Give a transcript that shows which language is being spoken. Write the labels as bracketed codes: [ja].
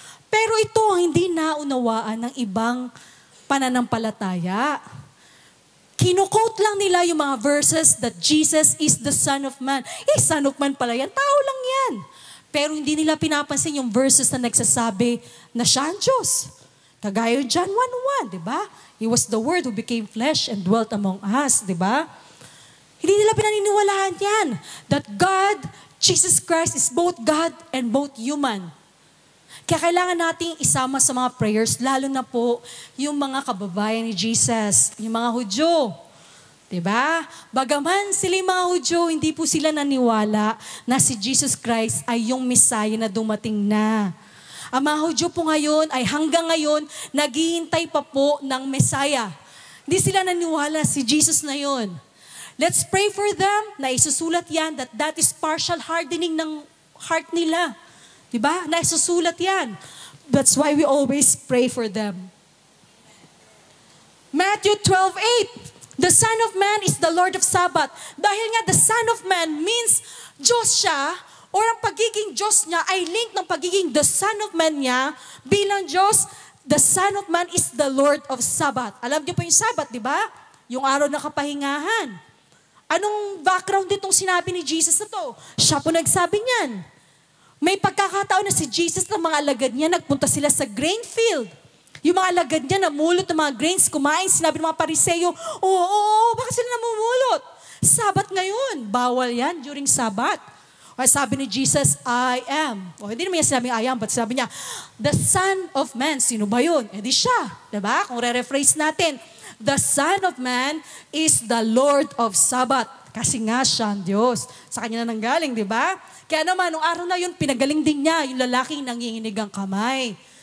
[tl] Pero ito ang hindi naunawaan ng ibang pananampalataya. Kino-quote lang nila yung mga verses that Jesus is the Son of Man. Son of Man pala yan. Tao lang yan. Pero hindi nila pinapansin yung verses na nagsasabi na siya ang Diyos. Kagaya John 1:1, di ba? [en] He was the Word who became flesh and dwelt among us, di ba? Hindi nila pinaniniwalaan yan. That God, Jesus Christ, is both God and both human. [tl] Kaya kailangan nating isama sa mga prayers, lalo na po yung mga kababayan ni Jesus, yung mga Hudyo. Diba? Bagaman sila yung mga Hudyo, hindi po sila naniwala na si Jesus Christ ay yung Messiah na dumating na. Ang mga Hudyo po ngayon ay hanggang ngayon, naghihintay pa po ng Messiah. Hindi sila naniwala si Jesus na yun. [en] Let's pray for them na isusulat yan that is partial hardening ng heart nila. Diba? Naisusulat yan. That's why we always pray for them. Matthew 12:8. The Son of Man is the Lord of Sabbath. [tl] Dahil nga the Son of Man means Diyos siya, or ang pagiging Diyos niya ay link ng pagiging the Son of Man niya bilang Diyos. [en] The Son of Man is the Lord of Sabbath. [tl] Alam niyo po yung Sabbath, di ba? Yung araw na kapahingahan. Anong background ditong sinabi ni Jesus na to? Siya po nagsabi niyan. May pagkakataon na si Jesus ng mga alagad niya, nagpunta sila sa grain field. Yung mga alagad niya namulot ng mga grains, kumain, sinabi ng mga Pariseo, bakit sila namumulot? Sabat ngayon, bawal yan during Sabat. O sabi ni Jesus, I am. Hindi naman yan sinabing I am, but sabi niya, the Son of Man, sino ba yun? Di siya. Diba? Kung re-rephrase natin, the Son of Man is the Lord of Sabbath. Kasi nga siya ang Diyos. Sa kanya na nanggaling, di ba? Kaya naman, nung araw na yun, pinagaling din niya yung lalaking nanginginig ang kamay.